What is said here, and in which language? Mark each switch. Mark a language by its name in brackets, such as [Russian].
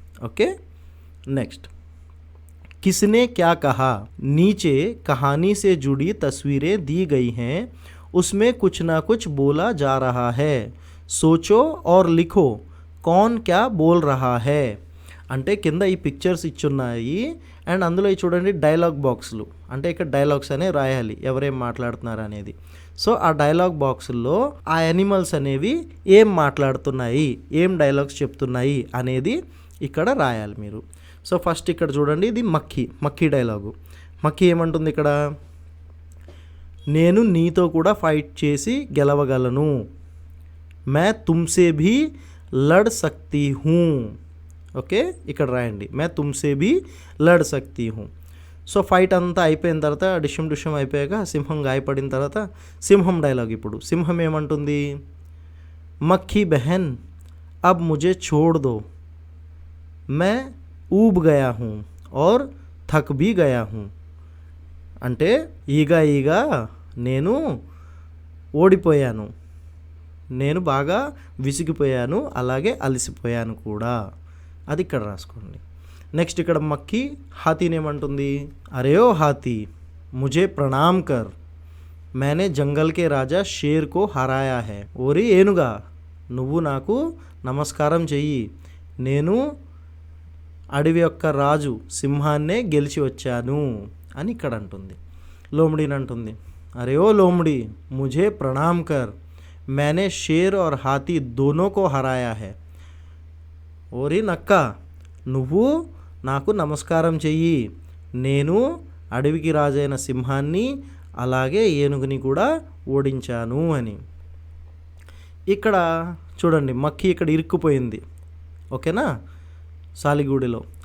[Hindi] Okay next, किसने क्या कहा, नीचे कहानी से जुड़ी तस्वीरें दी गई हैं, उसमें कुछ ना कुछ बोला जा रहा है, सोचो और लिखो कौन क्या बोल रहा है. [Telugu] అంటే కింద ఈ పిక్చర్స్ ఇచ్చున్నాయి అండ్ అందులో చూడండి డైలాగ్ బాక్సులు, అంటే ఇక్కడ డైలాగ్స్ అనేవి రాయాలి ఎవరేం మాట్లాడుతున్నారు అనేది. సో ఆ డైలాగ్ బాక్సుల్లో ఆ యానిమల్స్ అనేవి ఏం మాట్లాడుతున్నాయి, ఏం డైలాగ్స్ చెప్తున్నాయి అనేది ఇక్కడ రాయాలి మీరు. సో ఫస్ట్ ఇక్కడ చూడండి, ఇది మక్కీ డైలాగు. మక్కీ ఏమంటుంది ఇక్కడ? నేను నీతో కూడా ఫైట్ చేసి గెలవగలను. [Hindi] మే తుమ్సే భీ లడ్ సక్తీ హూ. [Telugu] ఓకే ఇక్కడ రాయండి, [Hindi] మే తుమ్సే భీ లడ్ సక్తీ హూ. [Telugu] సో ఫైట్ అంతా అయిపోయిన తర్వాత డిషం అయిపోయాక సింహం గాయపడిన తర్వాత సింహం డైలాగ్. ఇప్పుడు సింహం ఏమంటుంది? [Hindi] మక్కీ బెహన్ అబ్ ముझे छोड़ दो, मैं ऊब गया हूँ और थक भी गया हूँ. [Telugu] అంటే ఈగా నేను ఓడిపోయాను, నేను బాగా విసిగిపోయాను, అలాగే అలసిపోయాను కూడా. అది ఇక్కడ రాసుకోండి. నెక్స్ట్ ఇక్కడ మక్కీ హాతీని ఏమంటుంది? [Hindi] అరే ఓ హాతీ ముझे प्रणाम कर, मैंने जंगल के राजा शेर को हराया है. [Telugu] ఓరి ఏనుగా నువ్వు నాకు నమస్కారం చెయ్యి, నేను అడవి యొక్క రాజు సింహాన్నే గెలిచి వచ్చాను అని ఇక్కడ అంటుంది. లోమడీని అంటుంది, [Hindi] అరే ఓ లోమడి ముझे प्रणाम कर, मैंने शेर और हाथी दोनों को हराया है. [Telugu] ఓరి నక్క నువ్వు నాకు నమస్కారం చెయ్యి, నేను అడవికి రాజైన సింహాన్ని అలాగే ఏనుగుని కూడా ఓడించాను అని. ఇక్కడ చూడండి మక్కీ ఇక్కడ ఇరుక్కుపోయింది, ఓకేనా, సాలిగూడిలో.